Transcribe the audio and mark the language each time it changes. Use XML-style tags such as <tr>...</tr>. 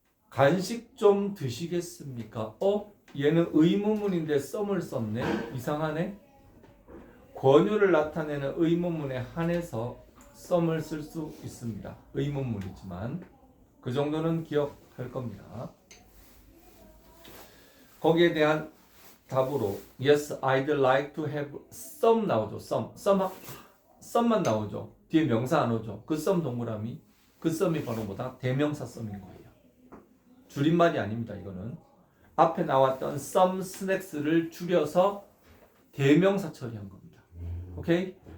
<ko>간식 좀 드시겠습니까? 얘는 의문문인데 some을 썼네? 이상하네? 권유를 나타내는 의문문에 한해서 some을 쓸 수 있습니다. 의문문이지만 그 정도는 기억할 겁니다.</ko> <en>거기에 대한 답으로 Yes, I'd like to have some 나오죠.</en> <ko>some만 나오죠. 뒤에 명사 안 오죠. 그 some 동그라미, 그 some이 바로 뭐다? 대명사 some인 거예요. 줄임말이 아닙니다. 이거는 앞에 나왔던 some snacks를 줄여서 대명사 처리한 겁니다. 오케이?</ko>